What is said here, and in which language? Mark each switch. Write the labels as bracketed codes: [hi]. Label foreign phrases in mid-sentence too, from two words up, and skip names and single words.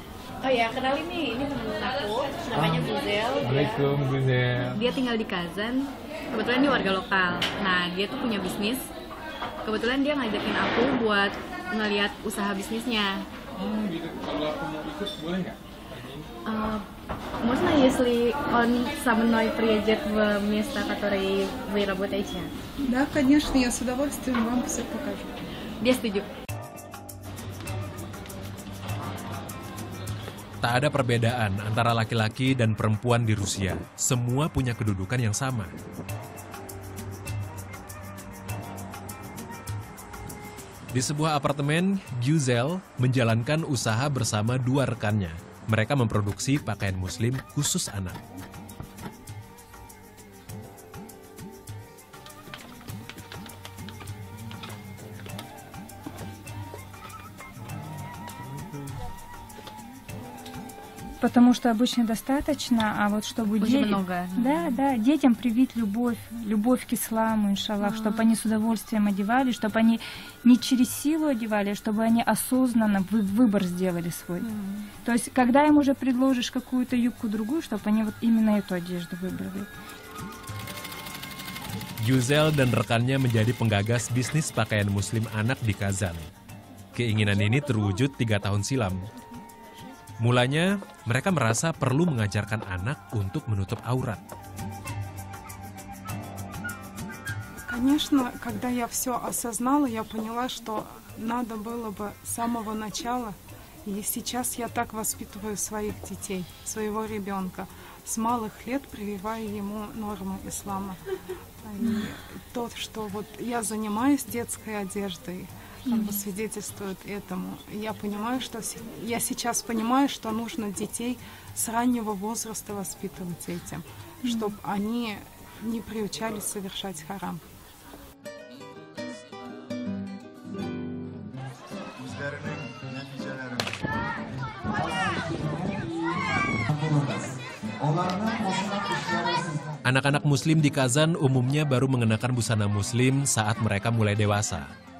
[id] Oh ya, kenalin nih, ini temen aku, namanya Buzel. Assalamualaikum, Buzel. Dia tinggal di Kazan, kebetulan dia warga lokal. Nah, dia tuh punya bisnis. Kebetulan dia ngajakin aku buat ngeliat usaha bisnisnya. Oh gitu. Kalau aku mau ikut boleh nggak? [ru] Можно, если он со мной приедет в место, которые вы работаете? Да, конечно, я с удовольствием вам все покажу. [id] Dia setuju. Tak ada perbedaan antara laki-laki dan perempuan di Rusia. Semua punya kedudukan yang sama. Di sebuah apartemen, Güzel menjalankan usaha bersama dua rekannya. Mereka memproduksi pakaian muslim khusus anak. [ru] Потому что обычно достаточно, а вот чтобы Очень много. Да, детям привить любовь к исламу, иншаллах, чтобы они с удовольствием одевали, чтобы они не через силу одевали, чтобы они осознанно выбор сделали свой. То есть, когда им уже предложишь какую-то юбку другую, чтобы они вот именно эту одежду выбрали. [id] Güzel dan rekannya menjadi penggagas bisnis pakaian muslim anak di Kazan. Keinginan ini terwujud 3 tahun silam. Mulanya, mereka merasa perlu mengajarkan anak untuk menutup aurat. [ru] Конечно, когда я все осознала, я поняла, что надо было бы с самого начала, и сейчас я так воспитываю своих детей, своего ребенка, с малых лет прививая ему нормы ислама. И то, что вот я занимаюсь детской одеждой, как бы свидетельствует этому. Я понимаю, что я сейчас понимаю, что нужно детей с раннего возраста воспитывать этим, чтобы они не приучались совершать харам. [id] Anak-anak muslim di Kazan umumnya baru mengenakan busana muslim saat mereka mulai dewasa.